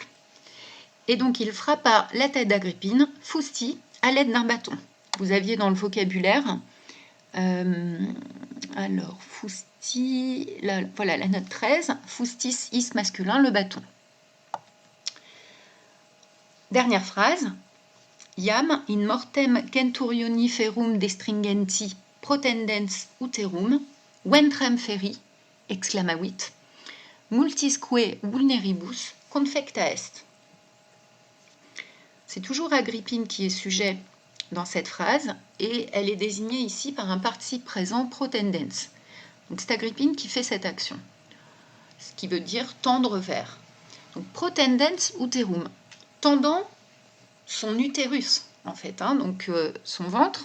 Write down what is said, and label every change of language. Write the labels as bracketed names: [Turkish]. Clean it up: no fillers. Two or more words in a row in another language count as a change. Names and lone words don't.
[French] Et donc, il frappa la tête d'Agrippine, fusti, à l'aide d'un bâton. Vous aviez dans le vocabulaire, voilà la note 13, fustis is masculin, le bâton. Dernière phrase, [Latin] iam in mortem centurioni ferum destringenti protendens uterum, ventrem feri, exclamavit, multisque vulneribus confecta est. [French] C'est toujours Agrippine qui est sujet dans cette phrase et elle est désignée ici par un participe présent protendens. Donc c'est Agrippine qui fait cette action, ce qui veut dire tendre vers. Donc [Latin] protendens uterum, [French] tendant son utérus en fait, donc son ventre.